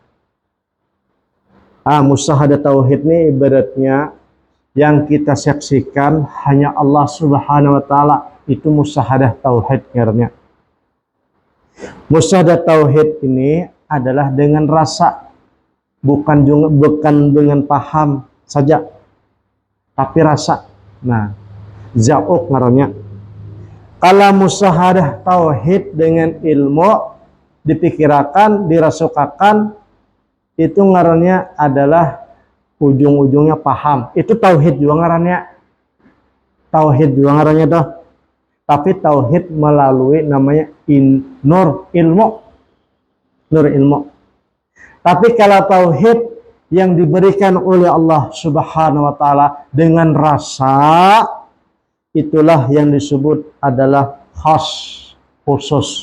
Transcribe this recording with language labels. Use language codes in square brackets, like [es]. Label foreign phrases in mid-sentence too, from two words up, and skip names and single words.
[bjn] Musyahadah tauhid ini ibaratnya yang kita saksikan hanya [ar] الله سبحانه وتعالى, [bjn] itu musyahadah tauhid ngarannya. Musyahadah tauhid ini adalah dengan rasa, bukan dengan paham saja, tapi rasa. Nah, zauq ngarannya. Kalau musyahadah tauhid dengan ilmu dipikirkan, dirasukakan, itu ngarannya adalah ujung-ujungnya paham. Itu tauhid juga ngarannya. Tauhid juga ngarannya tuh. [id] Tapi tauhid melalui namanya nur ilmu. Nur ilmu. Tapi kalau tauhid yang diberikan oleh [ar] الله سبحانه وتعالى [id] dengan rasa, itulah yang disebut adalah khas, khusus.